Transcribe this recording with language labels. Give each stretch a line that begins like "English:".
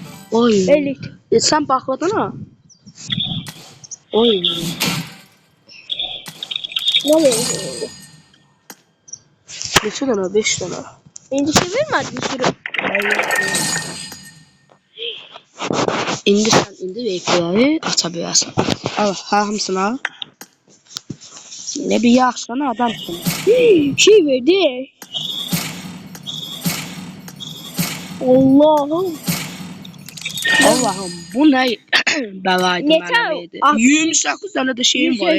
Turkish: Oy. 50. Sen bakladın ha? Oy. Ne oluyor?
Azerbaijani: Neçə dənə? 5 dənə. İndi şey
Turkish: vermedi bir sürü.
Azerbaijani: İndi sen reykləri aça bilərsən. Al, hamısını al.
Turkish: Ne bir yaxşıdan adamsın. Şey verdi. Allah'ım. Allah'ım bu ne belaydı
Azerbaijani: Neçə? mənə verdi. 28 dənə də şeyim var.